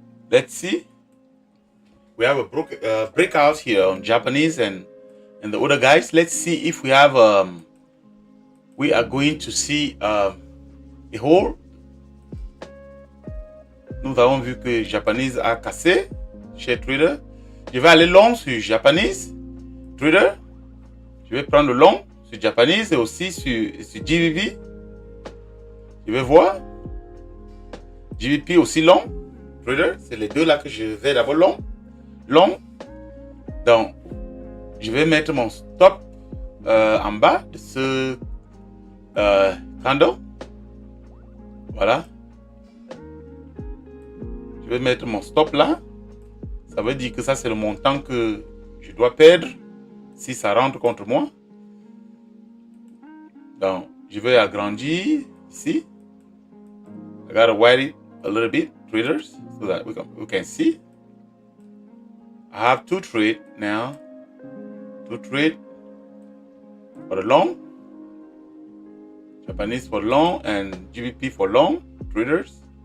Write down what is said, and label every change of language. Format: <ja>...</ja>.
<en>Let's see. We have a breakout here on Japanese and the other guys. Let's see if we have we are going to see a hole.</en> <fr>Nous avons vu que Japanese a cassé chez trader. Je vais aller long sur Japanese trader. Je vais prendre le long sur Japanese et aussi sur GBP. Je vais voir. GBP aussi long. Trader, c'est les deux là que je vais d'abord long. Long. Donc, je vais mettre mon stop en bas de ce candle. Voilà. Je vais mettre mon stop là. Ça veut dire que ça, c'est le montant que je dois perdre si ça rentre contre moi. Donc, je vais agrandir ici.</fr> <en>I gotta widen it a little bit, traders, so that we can see. I have two trades now. Two trades for the long. Japanese for long and GBP for long, traders.</en>